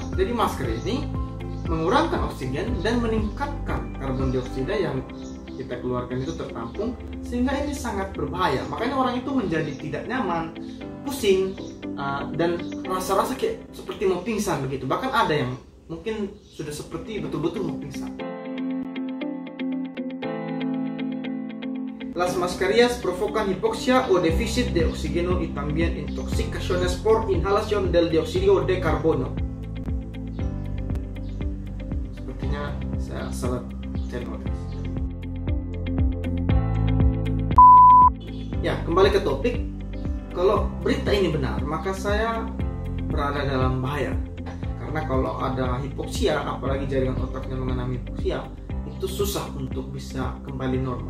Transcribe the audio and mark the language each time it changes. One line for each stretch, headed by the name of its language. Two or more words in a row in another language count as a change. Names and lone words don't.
Indonesian: Jadi masker ini mengurangkan oksigen dan meningkatkan karbon dioksida yang kita keluarkan itu tertampung, sehingga ini sangat berbahaya. Makanya orang itu menjadi tidak nyaman, pusing, dan rasa-rasa kayak seperti mau pingsan begitu. Bahkan ada yang mungkin sudah seperti betul-betul mau pingsan.
Spanish: Las mascarillas provocan hipoxia o déficit de oxígeno y también intoxicaciones por inhalación del dióxido de carbono.
Indonesian: Sepertinya saya salah channel. Ya, kembali ke topik. Kalau berita ini benar, maka saya berada dalam bahaya. Karena kalau ada hipoksia, apalagi jaringan otaknya mengalami hipoksia, itu susah untuk bisa kembali normal.